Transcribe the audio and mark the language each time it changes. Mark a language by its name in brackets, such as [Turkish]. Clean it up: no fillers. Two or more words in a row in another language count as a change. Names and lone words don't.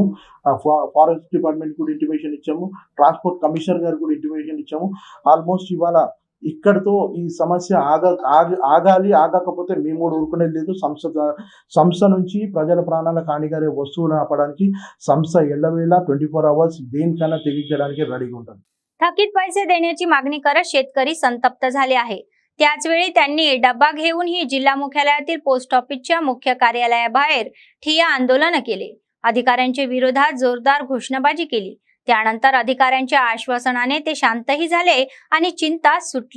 [English] forest department [Telugu] కూడా ఇంటిమేషన్ ఇచ్చాము. [English] transport commissioner [Telugu] గారు కూడా ఇంటిమేషన్ ఇచ్చాము. ఆల్మోస్ట్ ఇవాళ ఇక్కడితో ఈ సమస్య ఆగాలి. ఆగకపోతే మేము కూడా ఊరుకునేది లేదు. సంస్థ నుంచి ప్రజల ప్రాణాలకు హానికరే వస్తువులు ఆపడానికి సంస్థ ఎల్లవేళ 24 hours దేనికైనా తెగించడానికి రెడీగా ఉంటుంది. [Marathi] थकीत पैसे देण्याची मागणी करत शेतकरी संतप्त झाले आहे. त्याचवेळी त्यांनी डब्बा घेऊन ही जिल्हा मुख्यालयातील पोस्ट ऑफिसच्या मुख्य कार्यालयाबाहेर ठिय्या आंदोलन केले. अधिकाऱ्यांच्या विरोधात जोरदार घोषणाबाजी केली. त्यानंतर अधिकाऱ्यांच्या आश्वासनाने ते शांतही झाले आणि चिंता सुटली.